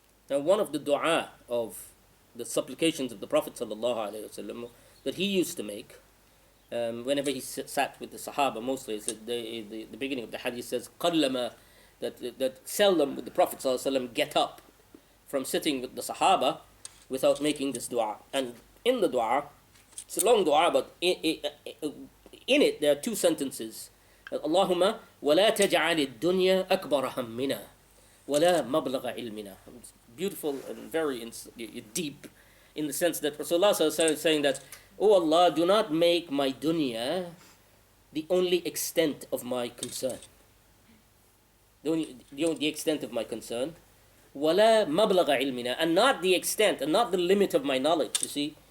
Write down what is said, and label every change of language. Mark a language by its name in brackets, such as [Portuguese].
[English] Now, one of the dua of the supplications of the Prophet ﷺ that he used to make whenever he sat with the Sahaba, mostly, is the beginning of the hadith says, قَلَّمَا, that seldom would the Prophet ﷺ get up from sitting with the Sahaba without making this dua. And in the dua, it's a long dua, but in it there are two sentences. [Arabic] Allahumma وَلَا تَجْعَلِ الدُّنْيا أَكْبَرَ هَمِّنَا وَلَا مَبْلَغَ عِلْمِنَا. [English] It's beautiful and very deep, in the sense that Rasulullah is saying that, Oh Allah, do not make my dunya the only extent of my concern. The extent of my concern. [Arabic] وَلَا مَبْلَغَ عِلْمِنَا, [English] and not the extent, and not the limit of my knowledge, you see.